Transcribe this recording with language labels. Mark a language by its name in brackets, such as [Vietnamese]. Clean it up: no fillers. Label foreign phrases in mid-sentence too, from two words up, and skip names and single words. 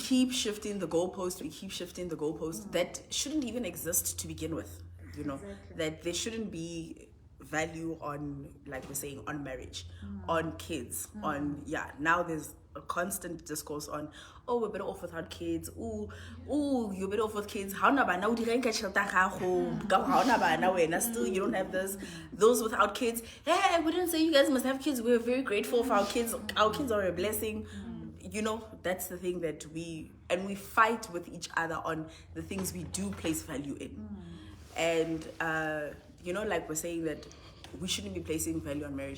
[English] keep shifting the goalpost. We keep shifting the goalpost. That shouldn't even exist to begin with. You know, Exactly. that there shouldn't be value on, like we're saying, on marriage, on kids, on Now there's a constant discourse on, oh, we're better off without kids. Ooh, you're better off with kids. [Northern Sotho] How na bana o di renka tšhelete ya gago? [English] Ka how [Northern Sotho] na bana wena [English] still you don't have this. Those without kids, hey, we didn't say you guys must have kids. We're very grateful for our kids. Our kids are a blessing. You know, that's the thing that we fight with each other on the things we do place value in. And you know, like we're saying that we shouldn't be placing value on marriage.